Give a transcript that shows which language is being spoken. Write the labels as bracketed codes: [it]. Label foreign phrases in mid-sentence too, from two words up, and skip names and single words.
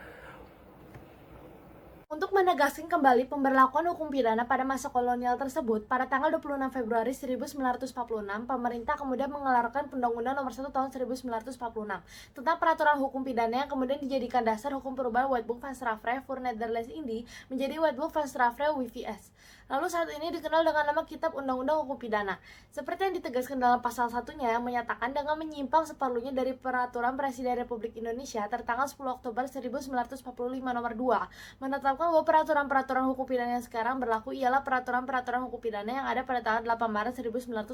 [id] Untuk menegaskan kembali pemberlakuan hukum pidana pada masa kolonial tersebut, pada tanggal 26 Februari 1946, pemerintah kemudian mengeluarkan Undang-Undang Nomor 1 Tahun 1946 tentang peraturan hukum pidana yang kemudian dijadikan dasar hukum perubahan Wetboek van Strafrecht voor Nederlands Indie menjadi Wetboek van Strafrecht WVS. Lalu saat ini dikenal dengan nama Kitab Undang-Undang Hukum Pidana. Seperti yang ditegaskan dalam pasal satunya yang menyatakan dengan menyimpang seperlunya dari Peraturan Presiden Republik Indonesia tertanggal 10 Oktober 1945 Nomor 2, menetapkan bahwa peraturan-peraturan hukum pidana yang sekarang berlaku ialah peraturan-peraturan hukum pidana yang ada pada tanggal 8 Maret 1942.